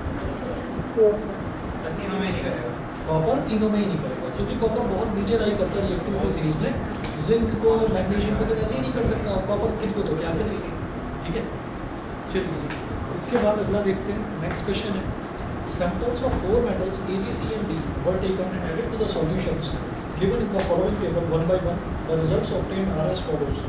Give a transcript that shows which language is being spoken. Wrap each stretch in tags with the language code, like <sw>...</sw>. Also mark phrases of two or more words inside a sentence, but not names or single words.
<hi>सर तीनों में नहीं करेगा। कॉपर तीनों में ही नहीं करेगा क्योंकि कॉपर बहुत नीचे लाई करता है</hi> <en>reactive series</en> <hi>में। जिंक को मैग्नीशियम को तो वैसे ही नहीं कर सकता, और कॉपर खुद को तो क्या करेगी, ठीक है। चलिए जी, इसके बाद अगला देखते हैं।</hi> <en>next question है Samples of 4 metals A, B, C and D were taken and added to the solutions given in the following table one by one. The results obtained are as follows.</en>